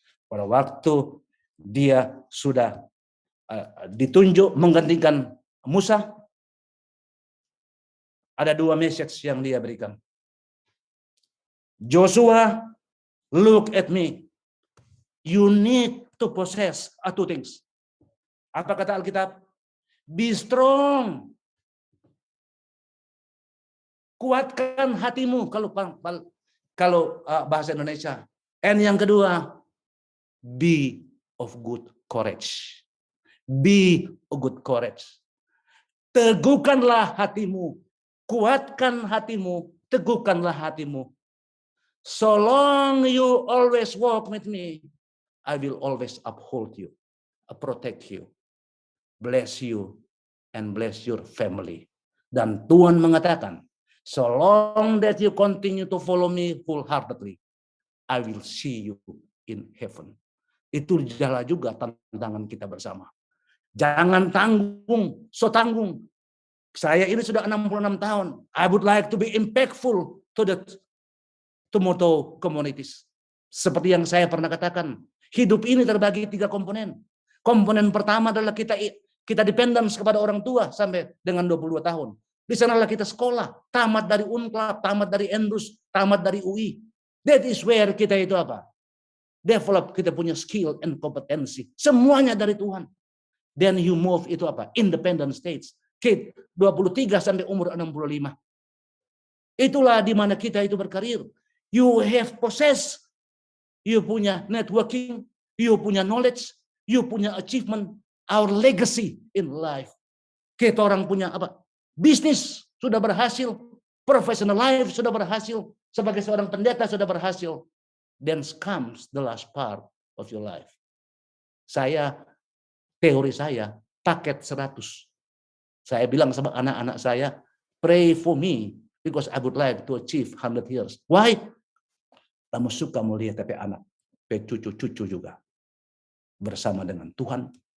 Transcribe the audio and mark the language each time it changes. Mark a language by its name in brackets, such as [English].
[Indonesian] Pada waktu dia sudah ditunjuk menggantikan Musa, ada 2 message yang dia berikan. [English] Joshua, look at me. You need to possess 2 things. [Indonesian] Apa kata Alkitab? [English] Be strong. [Indonesian] Kuatkan hatimu kalau bahasa Indonesia. [English] And [Indonesian] yang kedua, [English] be of good courage. Be of good courage. [Indonesian] Teguhkanlah hatimu. Kuatkan hatimu. Teguhkanlah hatimu. [English] So long you always walk with me, I will always uphold you, protect you, bless you, and bless your family. [Indonesian] Dan Tuhan mengatakan, [English] so long that you continue to follow me wholeheartedly, I will see you in heaven. [Indonesian] Itu jalan juga tantangan kita bersama. Jangan tanggung, so tanggung. Saya ini sudah 66 tahun. [English] I would like to be impactful to the Tomoto communities. [Indonesian] Seperti yang saya pernah katakan, hidup ini terbagi 3 komponen. Komponen pertama adalah kita dependence kepada orang tua sampai dengan 22 tahun. Di sanalah kita sekolah, tamat dari Unclub, tamat dari Endus, tamat dari UI. [English] That is where [Indonesian] kita itu apa? Develop, kita punya skill and kompetensi. Semuanya dari Tuhan. [English] Then you move [Indonesian] itu apa? [English] Independent states. [Indonesian] Kid 23 sampai umur 65. Itulah di mana kita itu berkarir. [English] You have possess, you punya networking, you punya knowledge, you punya achievement, our legacy in life. [Indonesian] Kita orang punya apa? Bisnis sudah berhasil, professional life sudah berhasil, sebagai seorang pendeta sudah berhasil. [English] Then comes the last part of your life. [Indonesian] Teori saya, paket 100. Saya bilang sama anak-anak saya, [English] pray for me, because I would like to achieve 100 years. Why? [Indonesian] Kamu suka melihat tapi anak, cucu-cucu juga bersama dengan Tuhan.